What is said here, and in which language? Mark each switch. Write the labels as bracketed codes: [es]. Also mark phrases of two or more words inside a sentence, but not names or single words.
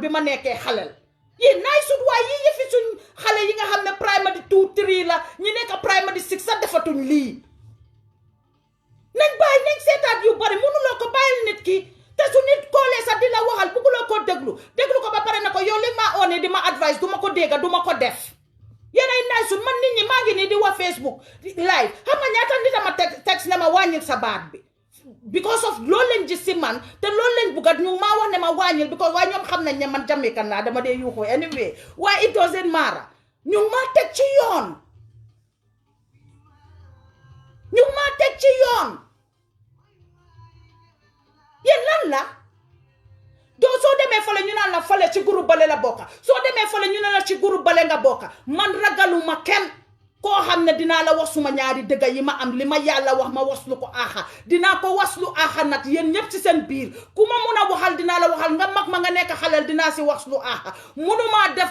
[wo] bi ma nekkee xaleel yéen naay sut waaye yi yëfi suñ xale yi nga xam ne primary 2 3 la ñu nekk primary 6 sax defatuñ lii nañ bàyyi nañ seetaat yu bari mënuloo ko bàyyil nit ki te su nit koolee sax di la waxal bëgguloo koo déglu ko ba pare na ko yow li ma oone di ma advice duma ko dégga duma ko def yéen ay naay sut man nit ñi maa ngi nii di wax Facebook live xam nga ñaata nit ama text ne ma wàññil sa baat bi [en] because of [wo] loolu leen gis si man te loolu leen buggat ñu maa wax ne ma wàññil because waaye ñoom xam nañ ne man Jamaican laa dama dee yuuxu anyway waaye [en] it doesn't matter [wo] ñu maa teg ci yoon ñu maa teg ci yoon yéen lan la doo soo demee fale ñu naan la fale ci groupe bale la bokka soo demee fale ñu naan la ci groupe bale nga bokka man ragaluma kenn koo xam ne dinaa la wax suma ñaari dëgg yi ma am li ma yàlla wax ma waslu ko aaxa dinaa ko waslu aaxa nag yéen ñëpp ci seen biir ku ma mun a waxal dinaa la waxal nga mag ma nga nekk xaleel dinaa si waslu aaxa munumaa def